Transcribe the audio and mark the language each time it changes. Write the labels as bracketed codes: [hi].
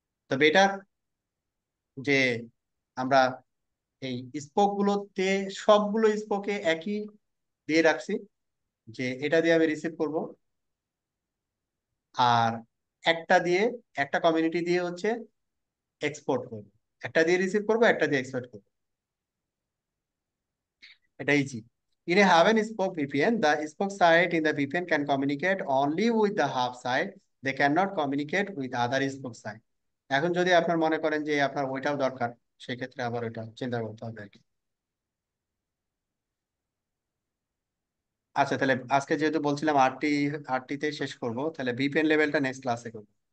[bn] তবে এটা যে আমরা এই স্পোক গুলোতে সবগুলো স্পোকে একই দিয়ে রাখছি, যে এটা দিয়ে আমি রিসিভ করব, আর একটা দিয়ে, একটা কমিউনিটি দিয়ে হচ্ছে এক্সপোর্ট করব, একটা দিয়ে রিসিভ করব, একটা দিয়ে এক্সপোর্ট করব, এটা easy. [en] In a hub and spoke VPN, the spoke site in the VPN can communicate only with the hub site. They cannot communicate with other spoke site. [bn] এখন যদি আপনার মনে করেন যে আপনার ওইটাও দরকার, সেক্ষেত্রে আবার ওইটা চিন্তা করতে হবে আর কি। আচ্ছা, তাহলে আজকে যেহেতু বলছিলাম আটটিতে শেষ করব, তাহলে ভিপিএন লেভেলটা নেক্সট ক্লাসে করবো।